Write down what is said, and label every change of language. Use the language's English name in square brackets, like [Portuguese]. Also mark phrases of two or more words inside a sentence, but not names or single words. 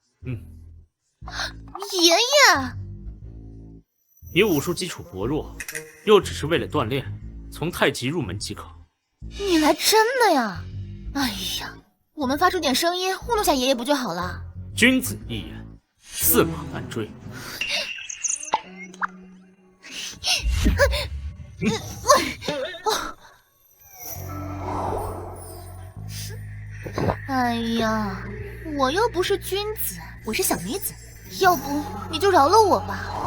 [Chinese] 爺爺，你武術基礎薄弱，又只是為了鍛鍊。從太極入門即可。你來真的呀？哎呀，我們發出點聲音糊弄下爺爺不就好了？君子一言，駟馬難追。哎呀，我又不是君子，我是小女子，要不你就饒了我吧。